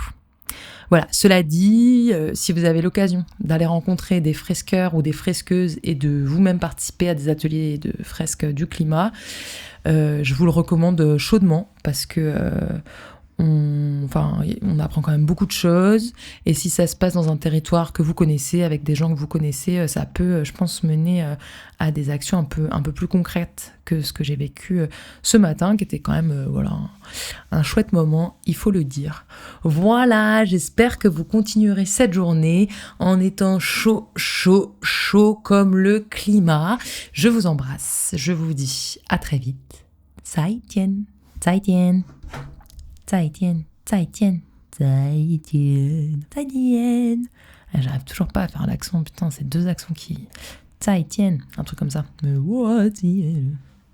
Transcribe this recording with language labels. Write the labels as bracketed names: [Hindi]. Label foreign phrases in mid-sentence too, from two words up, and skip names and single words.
[French] Voilà, cela dit, si vous avez l'occasion d'aller rencontrer des fresqueurs ou des fresqueuses et de vous-même participer à des ateliers de fresques du climat, je vous le recommande chaudement parce que on apprend quand même beaucoup de choses, et si ça se passe dans un territoire que vous connaissez, avec des gens que vous connaissez, ça peut, je pense, mener à des actions un peu plus concrètes que ce que j'ai vécu ce matin, qui était quand même un chouette moment, il faut le dire. Voilà, j'espère que vous continuerez cette journée en étant chaud comme le climat. Je vous embrasse, je vous dis à très vite. [Chinese] 再见，再见。再见，再见，再见，再见. [French] J'arrive toujours pas à faire l'accent, putain, c'est 2 accents qui... [Chinese] 再见, [French] un truc comme ça. Mais what?